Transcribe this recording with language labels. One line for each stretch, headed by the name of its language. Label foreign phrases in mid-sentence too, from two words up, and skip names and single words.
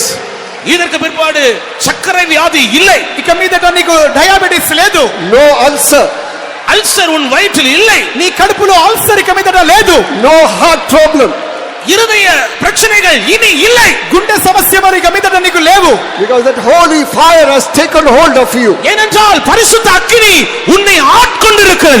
Tamil: இதற்கு பிற்பாடு சர்க்கரை வியாதி இல்லை.
Telugu: ఇక మీదట నీకు డయాబెటిస్ లేదు.
English: No ulcer.
Tamil: அல்சர் உன் வயிற்றில் இல்லை.
Telugu: నీ కడుపులో అల్సర్ ఇక మీదట లేదు.
English: No heart problem.
Tamil: இருதய பிரச்சனைகள் இனி இல்லை.
Telugu: గుండె సమస్య మరి ఇక మీదట నీకు లేవు.
English: Because that holy fire has taken hold of you.
Tamil: ஏனென்றால் பரிசுத்த அக்கினி உன்னை ஆட்கொண்டிருக்கிறது.